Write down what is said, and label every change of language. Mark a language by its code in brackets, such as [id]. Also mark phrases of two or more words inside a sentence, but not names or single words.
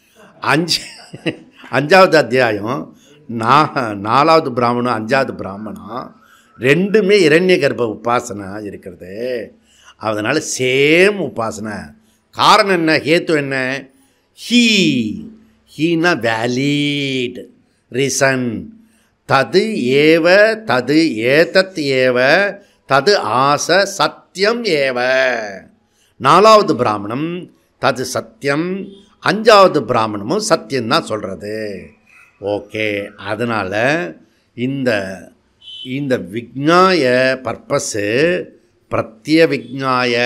[ta] 5வது அத்தியாயம் 4வது பிராமணம் 5வது பிராமணம் ரெண்டுமே இரண்ய கர்ப்ப உபாசனை இருக்கிறது. அதனால் சேம் உபாசனை. காரணம் என்ன, ஹேத்து என்ன, ஹீனா [en] valid reason. [sa] तत् एव तत् एतत् एव तत् आस सत्यम् एव. [ta] 4வது பிராமணம் [sa] तत् सत्यम्, [ta] 5வது பிராமணமும் சத்தியம்தான் சொல்கிறது. ஓகே, அதனால் இந்த விஜ்ஞாய பர்பஸ்ஸு பிரத்யவிஜ்ஞாய.